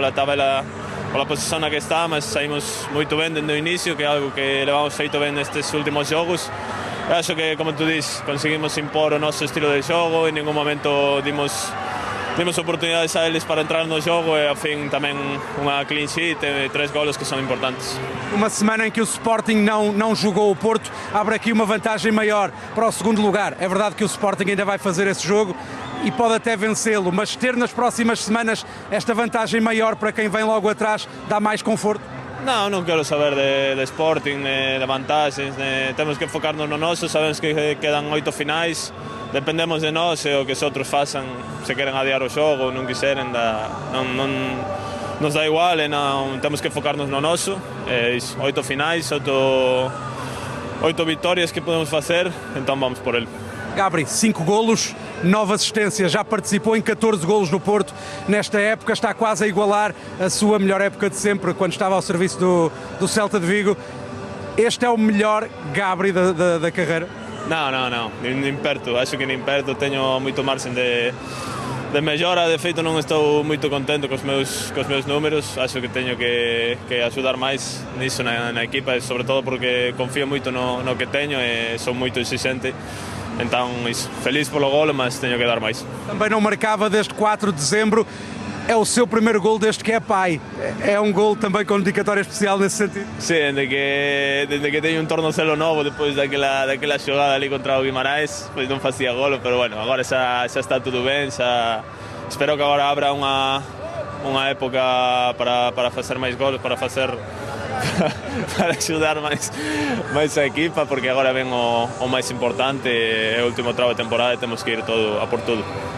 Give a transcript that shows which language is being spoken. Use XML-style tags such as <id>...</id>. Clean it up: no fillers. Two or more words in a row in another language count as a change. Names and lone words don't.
<gl>Pola tabela, pola posición na que está, mas saímos moito ben dende o inicio, que é algo que levamos feito ben nestes últimos xogos. E acho que, como tu dis, conseguimos impor o noso estilo de xogo, en ningún momento dimos oportunidades a eles para entrar no jogo e, ao fin, tamén unha</gl> <en>clean sheet</en> <gl>e 3 golos que são importantes.</gl> <pt>Uma semana em que o Sporting não jogou o Porto, abre aqui uma vantagem maior para o segundo lugar. É verdade que o Sporting ainda vai fazer esse jogo e pode até vencê-lo, mas ter nas próximas semanas esta vantagem maior para quem vem logo atrás dá mais conforto?</pt> <gl>Non quero saber de Sporting, de vantaxes, temos que focarnos no noso, sabemos que quedan 8 finais, dependemos de nós e o que os outros façan, se queren adiar o xogo ou non quiseren, nos dá igual, temos que focarnos no noso, 8 finais, 8 vitórias que podemos facer,</gl> <pt>então vamos por ele. Gabri, 5 golos, 9 assistências, já participou em 14 golos no Porto nesta época, está quase a igualar a sua melhor época de sempre, quando estava ao serviço do Celta de Vigo. Este é o melhor Gabri da carreira?</pt> <gl>Non, nin perto, acho que nin perto, teño moito marxen de mellora, de feito non estou moito contento cos meus números, acho que teño que axudar máis niso na equipa, e sobre todo porque confío moito no que teño e son moito exigente.</gl> <pt>Então, isso, feliz pelo golo, mas tenho que dar mais. Também não marcava desde 4 de dezembro, é o seu primeiro golo desde que é pai. É um golo também com dedicatória especial nesse sentido? Sim, desde que tenho tornozelo novo, depois daquela jogada ali contra o Guimarães, pois não fazia golo, mas bueno, agora já está tudo bem, espero que agora abra uma época para fazer mais golos,</pt> <gl>para axudar máis a equipa, porque agora ven o máis importante, é o último tramo de temporada e temos que ir a por tudo.</gl>